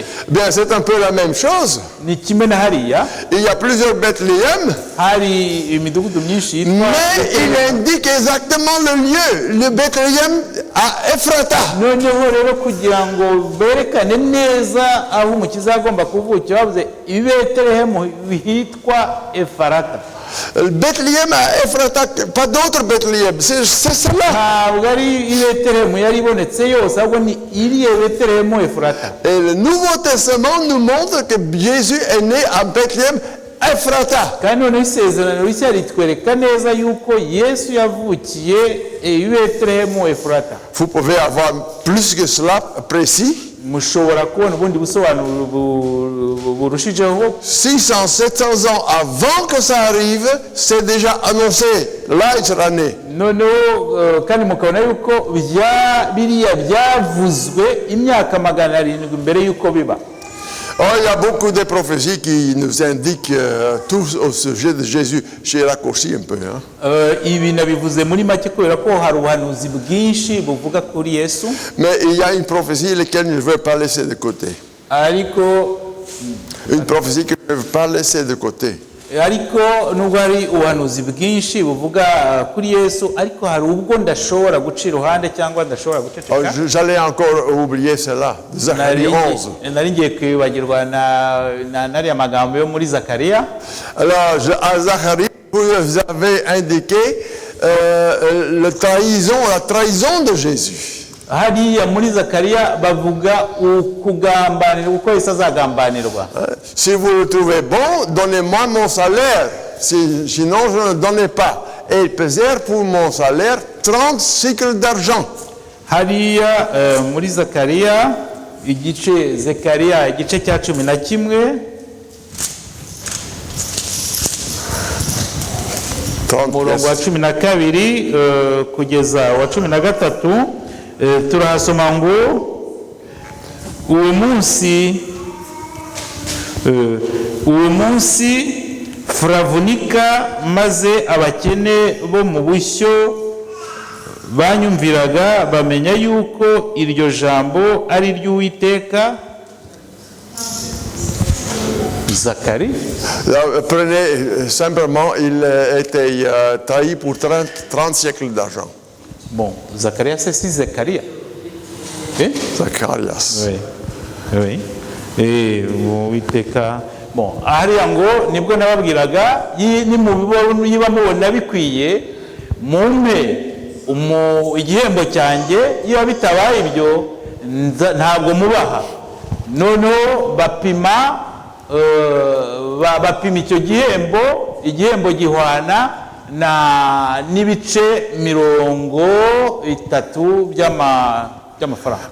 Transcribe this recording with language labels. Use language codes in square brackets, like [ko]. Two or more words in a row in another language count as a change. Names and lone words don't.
[fr] Bien, c'est un peu la même chose. [rw] ni kimwe na hariya [fr] Il y a plusieurs Bethléem, [rw] hari imidugudu myinshi yitwa [fr] mais il indique exactement le lieu, le Bethléem à Ephrata. [rw] noneho rero kugira ngo berekane neza aho umukiza agomba kuvukira, bavuze i Betelehemu hitwa Efarata. [fr] Bethléem à Ephrata, pas d'autre Bethléem, c'est cela. [rw] ntabwo ari i Betelehemu yari ibonetse yose, ahubwo ni iriya Betelehemu Efurata. [fr] Et le Nouveau Testament nous montre que Jésus est né à Bethléem, Ephrata. [rw] kandi noneho isezerano rishya ritwereka neza yuko Yesu yavukiye i Betelehemu Efurata. [fr] Vous pouvez avoir plus que cela précis. [rw] mushobora kubona ubundi busobanuro burushijeho. [fr] 600, 700 ans avant que ça arrive, c'est déjà annoncé. Là, il sera né. [rw] noneho kandi mukabona yuko biriya byavuzwe imyaka 700 mbere yuko biba. [fr] Oh, il y a beaucoup de prophéties qui nous indiquent tout au sujet de Jésus. J'ai raccourci un peu. Hein. [rw] ibi nabivuze muri make kubera ko hari ubuhanuzi bwinshi buvuga kuri Yesu, [fr] Mais il y a une prophétie laquelle je ne veux pas laisser de côté. [rw] ariko [fr] Une prophétie que je ne veux pas laisser de côté. [rw] ariko nubwo hari ubuhanuzi bwinshi buvuga kuri Yesu, ariko hari ubwo ndashobora guca iruhande cyangwa ndashobora guceceka. [fr] J'allais encore oublier cela. Zacharie 11. [rw] Nari ngiye kwibagirwa nariya magambo yo muri Zakariya. [fr] Alors, à Zacharie, vous avez indiqué la trahison de Jésus. [rw] Hariya muri Zakariya bavuga ukugambanirwa, uko Yesu azagambanirwa. [fr] Si vous le trouvez bon, donnez-moi mon salaire. Sinon, je ne donnais pas. Et ils pesèrent pour mon salaire 30 cycles d'argent. [rw] Hariya muri Zakariya Zekariya igice cya 11 umurongo wa 12 kugeza wa 13, turahasoma ngo uwo munsi furavunika, maze abakene bo mu bushyo banyumviraga bamenya yuko iryo jambo ari ry'Uwiteka. [fr] Zacharie. Prenez simplement, il était trahi pour 30 siècles d'argent. Bon, Zacharias, c'est Zacharia. Eh? Zacharias. Oui. Oui. Et Uwiteka. [rw] Bon, hariya ngo nibwo nababwiraga niba mubona bikwiye mumpe igihembo cyanjye, iyo bitabaye ibyo ntabwo mubaha. Noneho bapima icyo igihembo gihwana n'ibice 30 by'amafaranga.